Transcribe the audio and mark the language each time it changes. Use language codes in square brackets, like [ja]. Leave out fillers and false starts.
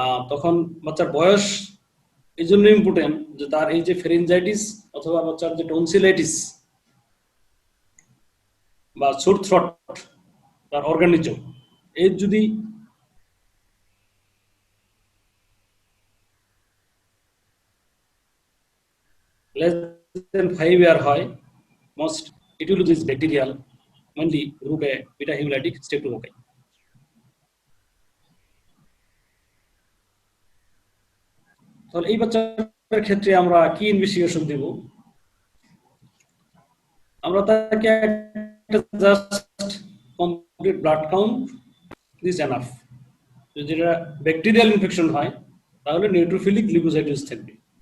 [bn] তখন বাচ্চার বয়স এই জন্য ইম্পর্টেন্ট যে তার এই যে ফেরিনজাইটিস অথবা বাচ্চার যে টনসিলাইটিস বা সোর থ্রট, তার অর্গানিজম এর যদি less [en] than 5 year হয়, most etiology is bacterial, mainly group A beta hemolytic streptococci. [bn] তাহলে এই বাচ্চার ক্ষেত্রে আমরা কি ইনভেস্টিগেশন দেব? আমরা তাকে একটা just complete blood count this enough. যদি এটা ব্যাকটেরিয়াল ইনফেকশন হয় তাহলে নিউট্রোফিলিক লিউকোসাইটোসিস থাকবে।